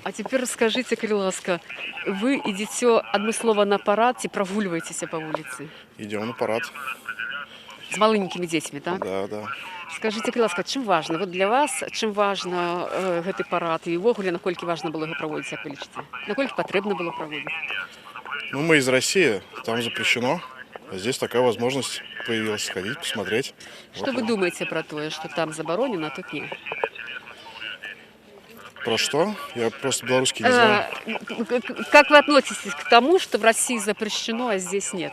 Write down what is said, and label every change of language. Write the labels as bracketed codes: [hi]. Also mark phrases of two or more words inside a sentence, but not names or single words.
[be] А цяпер скажыце, калі ласка, вы ідзеце адмыслова на парад ці прагульваецеся па вуліцы? [ru] Идем на парад. [be] З маленькімі дзецьмі, так? [ru] Да. [be] Скажите, калі ласка, чым важна? Вот для вас чым важна гэты парад і ўвогуле наколькі важна было яго праводзіць, як вы лічыце? Наколькі патрэбна было праводзіць? Ну, [ru] мы из России, там запрещено. А здесь такая возможность появилась сходить, посмотреть. Что вы думаете про то, что там заборонено, а тут нет? Про что? Я просто белорусский не знаю. Как вы относитесь к тому, что в России запрещено, а здесь нет?